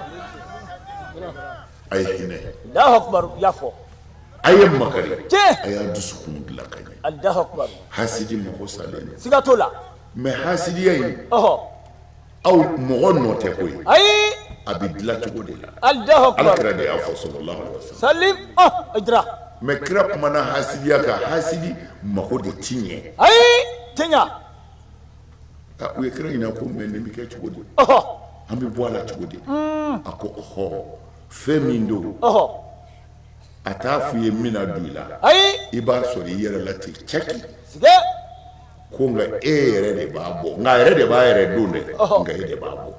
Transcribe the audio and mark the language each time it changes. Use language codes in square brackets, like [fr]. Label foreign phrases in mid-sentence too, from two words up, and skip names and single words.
[bm] a ye hinɛ [ar] الله أكبر [bm] y'a fɔ a ye makari a y'a dusukun dilan ka ɲɛ [ar] الله أكبر [bm] hasidi mɔgɔ salen don siga to la mais hasidiya in aw mɔgɔ nɔ tɛ koyi ayi a bɛ dilan cogo de la [ar] الله أكبر [bm] ala kira de y'a fɔ [ar] صلى الله عليه وسلم [bm] salim idra mais kira kumana hasidiya kan hasidi mako de ti ɲɛ ayi tiɲa u ye kira ɲininka ko mais nin bɛ kɛ cogo di an bɛ bɔ a la cogo di a ko fɛn min don a t'a f'i ye min na don i la i b'a sɔrɔ i yɛrɛ la ten cɛki ko nka e yɛrɛ de b'a bɔ nka a yɛrɛ de b'a yɛrɛ don dɛ nka e de b'a bɔ